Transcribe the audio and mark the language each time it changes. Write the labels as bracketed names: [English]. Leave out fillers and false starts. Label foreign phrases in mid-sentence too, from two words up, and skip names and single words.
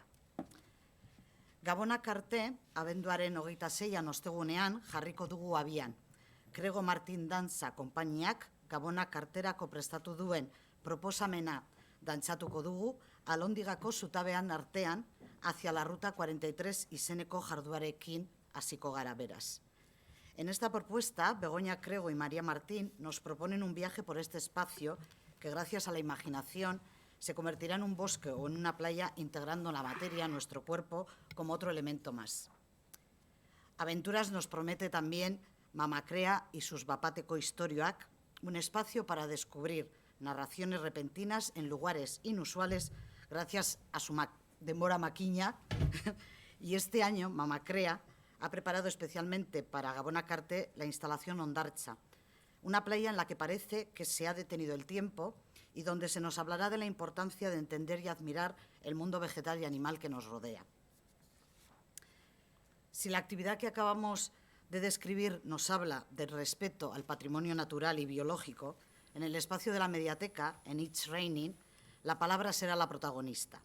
[Basque] Gabon a Carté, abenduaren 26an ostegunean jarriko dugu abian. Krego Martin Dantza konpainiak Gabon a Carterako prestatu duen proposamena dantzatuko dugu Alondigako zutabean artean hacia la ruta 43 izeneko jarduarekin hasiko gara beraz. [Spanish] En esta propuesta, Begoña Krego y María Martín nos proponen un viaje por este espacio que, gracias a la imaginación, se convertirá en un bosque o en una playa, integrando la materia a nuestro cuerpo como otro elemento más. Aventuras nos promete también Mamakrea y sus Bapateko Istorioak, un espacio para descubrir narraciones repentinas en lugares inusuales gracias a su denbora makina Y este año Mamacrea ha preparado especialmente para Gabona Carte la instalación Ondartza, una playa en la que parece que se ha detenido el tiempo y donde se nos hablará de la importancia de entender y admirar el mundo vegetal y animal que nos rodea. Si la actividad que acabamos de describir nos habla del respeto al patrimonio natural y biológico, en el espacio de la mediateca, en It's Raining, la palabra será la protagonista.